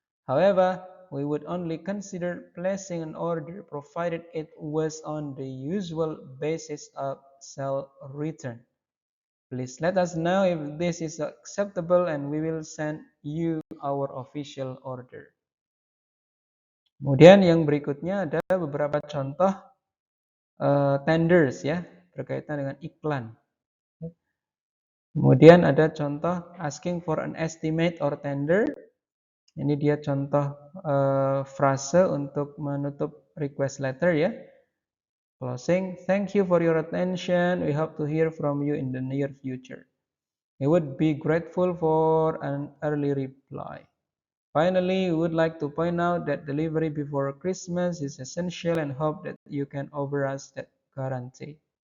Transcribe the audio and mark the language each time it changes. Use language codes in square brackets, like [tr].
[en] However, we would only consider placing an order provided it was on the usual basis of sale or return. Please let us know if this is acceptable and we will send you our official order. [id] Kemudian yang berikutnya ada beberapa contoh tenders, ya, berkaitan dengan iklan. Kemudian ada contoh [en] asking for an estimate or tender. [id] Ini dia contoh frase untuk menutup request letter ya. [en] Closing, thank you for your attention. We hope to hear from you in the near future. We would be grateful for an early reply. Finally, we would like to point out that delivery before Christmas is essential and hope that you can offer us that guarantee.